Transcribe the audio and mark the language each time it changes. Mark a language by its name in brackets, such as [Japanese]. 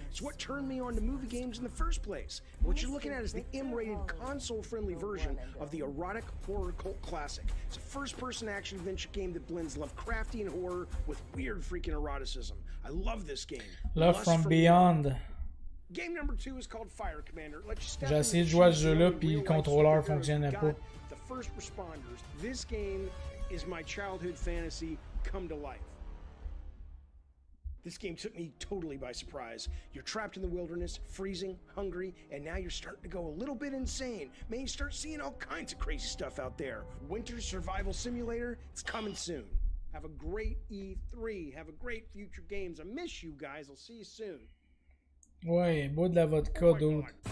[English] It's what turned me on to movie games in the first place. What you're looking at is the M-rated, console-friendly version of the erotic horror cult classic. It's a first-person action-adventure game that blends Lovecraftian horror with weird freaking eroticism. I love this game. Love from Beyond. Game number 2 is called Fire Commander. [French] J'ai essayé de jouer à ce jeu-là, puis le contrôleur fonctionnait pas. [English] The first responders. This game is my childhood fantasy come to life. This game took me totally by surprise. You're trapped in the wilderness, freezing, hungry, and now you're starting to go a little bit insane. Man, you start seeing all kinds of crazy stuff out there. Winter Survival Simulator, it's coming soon. Have a great E3. Have a great future games. I miss you guys. I'll see you soon. [French] Ouais, bois de la vodka d'autres.